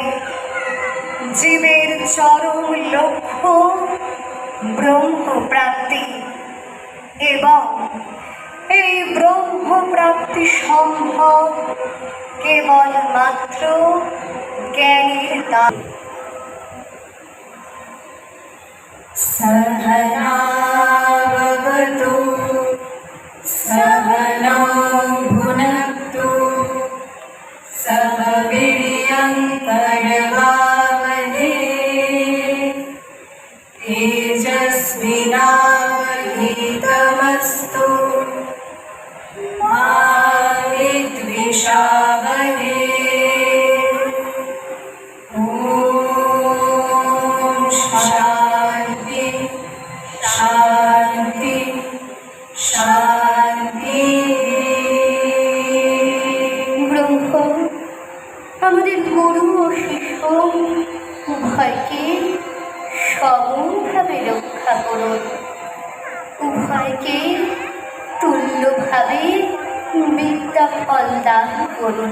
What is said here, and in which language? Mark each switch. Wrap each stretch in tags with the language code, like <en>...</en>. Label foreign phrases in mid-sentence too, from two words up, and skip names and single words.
<bn>জীবের চরম লক্ষ্য ব্রহ্মপ্রাপ্তি, এবং এই ব্রহ্মপ্রাপ্তি সম্ভব কেবলমাত্র জ্ঞানের দ্বারা।</bn> <sa>सहना भवतु सहनौ भुनक्तु सह वीर्यं करवावहै तेजस्विनावधीतमस्तु मा विद्विषावहै। शांति शांति।</sa> <bn>ব্রহ্ম আমাদের গুরু ও শিষ্য উভয়কে সমভাবে রক্ষা করুন, উভয়কে তুল্যভাবে বিদ্যা ফল দান করুন।</bn>